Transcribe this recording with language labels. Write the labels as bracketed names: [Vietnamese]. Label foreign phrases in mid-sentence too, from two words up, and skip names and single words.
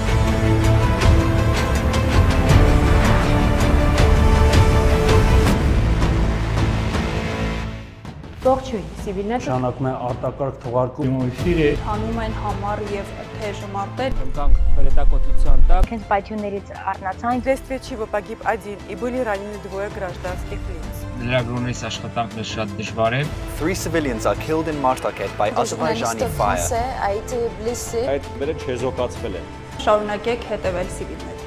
[Armenian] Ողջույն, ՍիվիլՆեթը շարունակում է արտակարգ թողարկում անում են համառ եւ թեժ մարտեր։ Ընկանք հրետակոծության տակ։ Հենց պայթյուններից առնացան։ [Russian] Вследствие чего погиб один и были ранены двое гражданских лиц։ [Armenian] Լրագրողներից աշխատանքն շատ դժվար է։ [English] 3 civilians are killed in Martaket by Azerbaijani fire։ [Armenian] Այդ մերը չեզոքացվել է։ Շարունակեք հետևել ՍիվիլՆեթի։